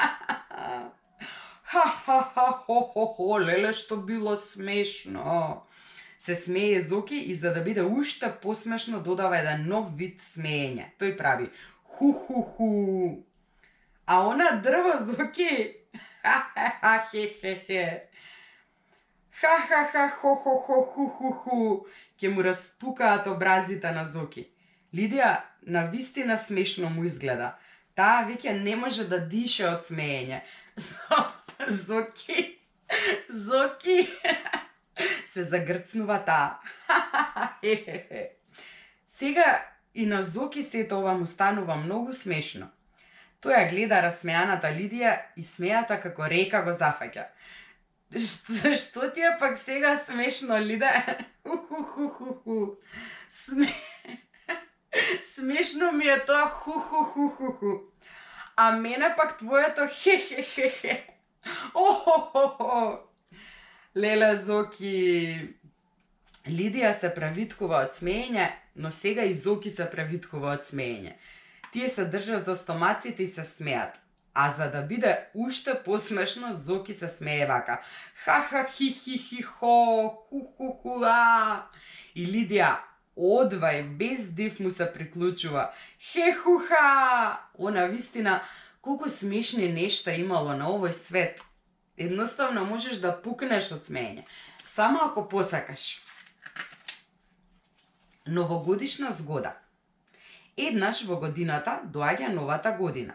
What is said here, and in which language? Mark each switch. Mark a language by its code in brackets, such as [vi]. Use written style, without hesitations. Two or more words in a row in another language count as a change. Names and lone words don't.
[mk] Ха-ха-ха-хо-хо-хо, леле што било смешно. Се смее Зоки и за да биде уште посмешно додава еден нов вид смеење. Тој прави ху-ху-ху. А она дрво, Зоки, ха-ха-ха-хе-хе-хе. Ха-ха-ха-хо-хо-хо-ху-ху-ху. Ке му распукаат образите на Зоки. Лидија на вистина смешно му изгледа. Таа веќе не може да дише од смеење. Зоки, се загрцнува таа. Сега и на Зоки сето ова му станува многу смешно. Тој ја гледа расмеаната Лидија и смејата како река го зафаќа. Што ти е пак сега смешно, Лиде? Ху-ху-ху-ху-ху. Смешно ми е тоа ху-ху-ху-ху-ху. А мене пак твоето хе-хе-хе-хе. О-хо-хо-хо. Леле, Зоки. Лидија се превиткува од смеење, но сега и Зоки се превиткува од смеење. Тие се држат за стомаците и се смеат. А за да биде уште посмешно, Зоки се смее вака. Ха-ха-хи-хи-хи-хо, ху-ху-ху-а. И Лидија одвај без див му се приклучува. Хе-ху-ха! Она вистина, колку смешни нешта имало на овој свет. Едноставно можеш да пукнеш од смеење. Само ако посакаш. Новогодишна згода. Еднаш во годината доаѓа новата година.